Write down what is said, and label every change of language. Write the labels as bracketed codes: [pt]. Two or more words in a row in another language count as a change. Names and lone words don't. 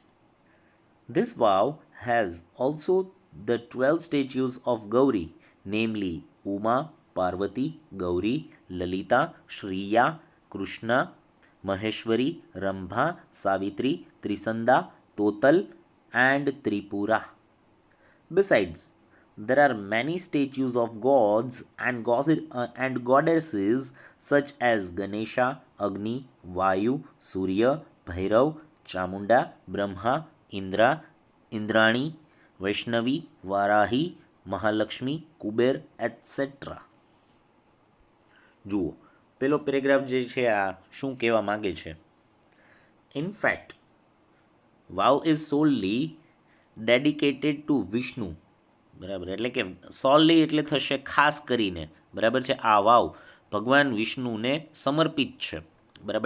[en] This vow has also the 12 statues of Gauri, namely Uma, Parvati, Gauri, Lalita, Shriya, Krishna, Maheshwari, Rambha, Savitri, Trisanda, Total, and Tripura. Besides, there are many statues of gods and goddesses such as Ganesha, Agni, Vayu, Surya, Bhairav, Chamunda, Brahma, Indra, Indrani, Vaishnavi, Varahi, [gu] મહાલક્ષ્મી, કુબેર, એટસેટ્રા. જુઓ, પેલો પેરેગ્રાફ જે છે આ શું કહેવા માગે છે? [en] in fact vav is solely dedicated to Vishnu, [gu] બરાબર, એટલે કે સોલલી એટલે થશે ખાસ કરીને, બરાબર છે, આ વાવ ભગવાન વિષ્ણુને સમર્પિત છે, બરાબર.